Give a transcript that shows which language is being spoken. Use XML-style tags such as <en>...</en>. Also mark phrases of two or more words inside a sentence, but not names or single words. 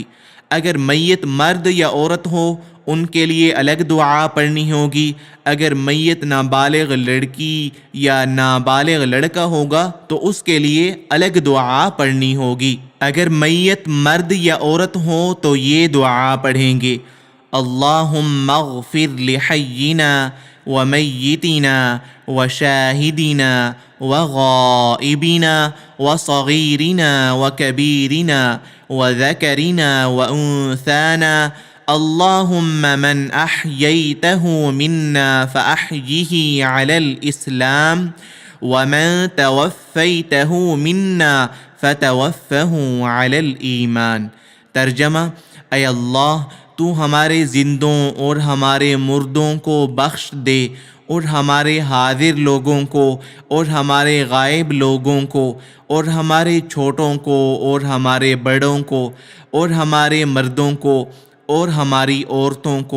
<ur>اگر میت مرد یا عورت ہو ان کے لیے الگ دعا پڑھنی ہوگی، اگر میت نابالغ لڑکی یا نابالغ لڑکا ہوگا تو اس کے لیے الگ دعا پڑھنی ہوگی۔ اگر میت مرد یا عورت ہو تو یہ دعا پڑھیں گے:</ur> <ar>اللہم اغفر لحینا ومیتنا وشاہدنا وغائبنا وصغیرنا وکبیرنا وذکرنا وانثانا اللہم من احییتہ منا فاحیہ علی الاسلام ومن توفیتہ منا فتوفہ علی الایمان۔</ar> <ur>ترجمہ: اے اللہ تو ہمارے زندوں اور ہمارے مردوں کو بخش دے، اور ہمارے حاضر لوگوں کو اور ہمارے غائب لوگوں کو اور ہمارے چھوٹوں کو اور ہمارے بڑوں کو اور ہمارے مردوں کو اور ہماری عورتوں کو۔</ur>